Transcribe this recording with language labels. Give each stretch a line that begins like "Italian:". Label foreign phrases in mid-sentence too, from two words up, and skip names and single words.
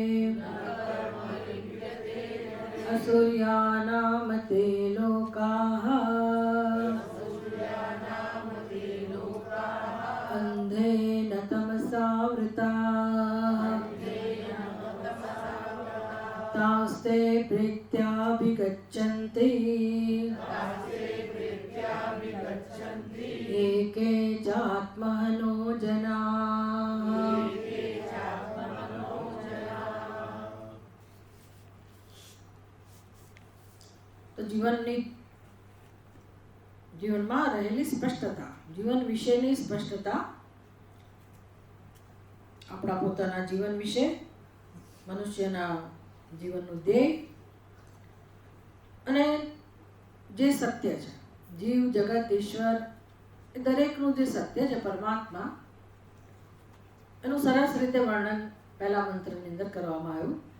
Sanskrit: असुर्यानां ते लोकाः अन्धेन तमसावृताः तास्ते प्रीत्याभिगच्छन्ति एके चात्मनो जनाः।
Gujarati: तो જીવનમાં રહેલી સ્પષ્ટતા, જીવન વિશેની સ્પષ્ટતા, આપણા પોતાના જીવન વિશે, મનુષ્યના જીવનનું ધ્યેય અને જે સત્ય છે, જીવ જગત ઈશ્વર એ દરેકનું જે સત્ય છે પરમાત્મા, એનું સરસ રીતે વર્ણન પહેલા મંત્રની અંદર કરવામાં આવ્યું.